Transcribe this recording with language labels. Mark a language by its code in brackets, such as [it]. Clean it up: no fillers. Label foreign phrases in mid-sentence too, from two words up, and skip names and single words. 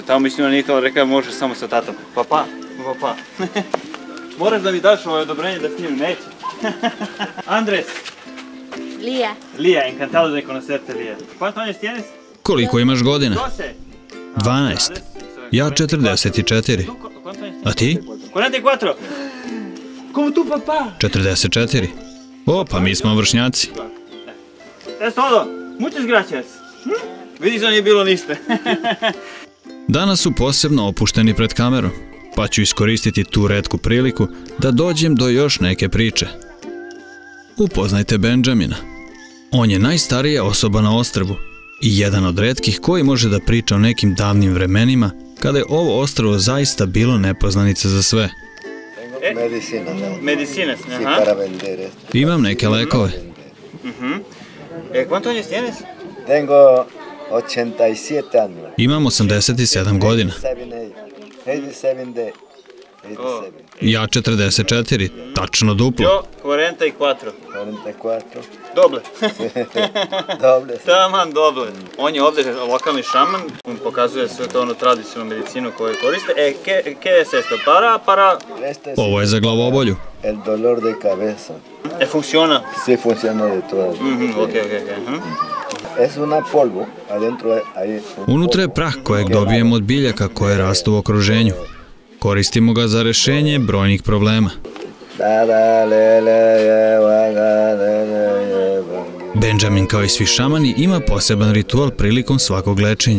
[sr] Tamo mislim ona nije htjela, rekao može samo sa tatom. Papa. Moraš da mi daš ovo odobrenje da snimim, neće. Andres. Lija, [es] encantado de conocerte, Lija. Quanto años tienes? [sr] Koliko imaš godina? 12. Ja 44. A ti? [es] 44. Como tu papa? [sr] 44. O, pa mi smo vršnjaci. [es] Es todo. Muchas gracias. [sr] Vidiš da nije bilo ništa. Danas su posebno opušteni pred kamerom, pa ću iskoristiti tu retku priliku da dođem do još neke priče. Upoznajte Benjamina. On je najstarija osoba na ostrvu i jedan od retkih koji može da priča o nekim davnim vremenima kada je ovo ostrvo zaista bilo nepoznanica za sve. [es] Medicinas, [sr] Imam neke lekove. [es] ¿Cuántos años tienes? Tengo 87 años. [sr] Imam 87 godina. 87 day. Ja 44, tačno duplo. [es] Yo 44. 44. Doble. Doble. [sr] Taman doble. On je ovdje lokalni šaman, on pokazuje sve to ono tradicionalnu medicinu koju koriste. [es] ¿Qué es esto? Para... [sr] Ovo je za glavobolju. [es] El dolor de cabeza. Funciona? Sí, funciona de todas. Ok. Es una polvo, adentro hay... [sr] Unutra je prah kojeg dobijemo od biljaka koje rastu u okruženju. Koristimo ga za rešenje brojnih problema. Benjamin, kao i svi šamani, ima poseban ritual prilikom svakog lečenja.